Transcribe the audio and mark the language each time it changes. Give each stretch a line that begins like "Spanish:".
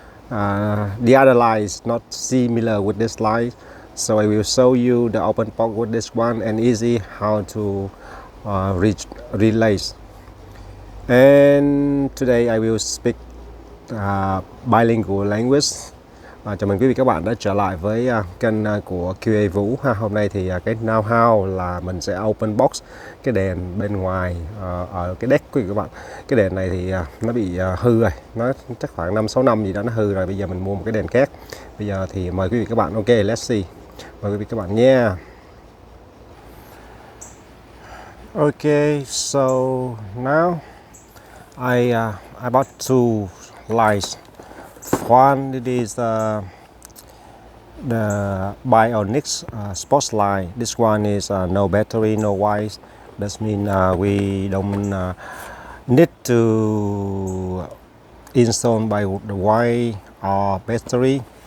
English: The other line is not similar with this line, so I will show you the open box with this one and easy how to reach relays. And today I will speak bilingual language.
Vietnamese: Chào mừng quý vị các bạn đã trở lại với kênh của QA Vũ ha. Hôm nay thì cái know-how là mình sẽ open box cái đèn bên ngoài ở cái deck quý vị các bạn. Cái đèn này thì nó bị hư rồi, nó chắc khoảng 5-6 năm gì đó nó hư rồi. Bây giờ mình mua một cái đèn khác. Bây giờ thì mời quý vị các bạn.
English: Ok, let's see.
Vietnamese: Mời quý vị các bạn nha.
English: Okay, so now I bought two lights. One it is the Bionic sports light. This one is no battery, no wires. That means we don't need to install by the wire or battery.